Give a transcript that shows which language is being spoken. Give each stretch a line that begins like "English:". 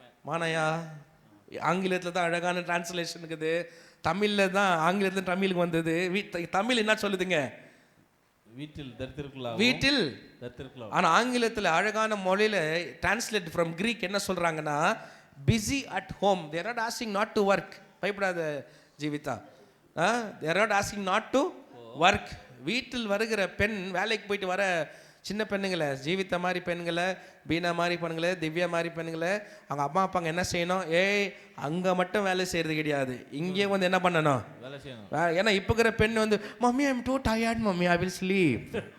Tamil: மானையா, ஆங்கிலத்தில் தான் அழகான டிரான்ஸ்லேஷன் இருக்குது. தமிழில் தான் ஆங்கிலத்தில் தமிழுக்கு வந்தது. தமிழ் என்ன சொல்லுதுங்க? வீட்டில் தரித்திருக்கலாம். வீட்டில் தரித்திருக்கலாம். ஆனா ஆங்கிலத்துல அழகான மொழியில
English: translate from Greek
Tamil: என்ன சொல்றாங்கன்னா
English: Busy at home. they are not asking not to work.
Tamil: பயப்படாத
English: Jeevitha, they are not asking not to work.
Tamil: வீட்டில் வருகிற பெண், வேலைக்கு போயிட்டு வர சின்ன பெண்ணுங்களை, ஜீவிதா மாதிரி பெண்களை, பீனா மாதிரி பெண்களை, திவ்யா மாதிரி பெண்களை அவங்க அம்மா அப்பாங்க என்ன செய்யணும்? ஏய் அங்கே மட்டும் வேலை செய்கிறது கிடையாது, இங்கேயே வந்து என்ன பண்ணணும்? வேலை செய்யணும். ஏன்னா இப்போ இருக்கிற பெண் வந்து
English: Mummy I am too tired mummy I will sleep.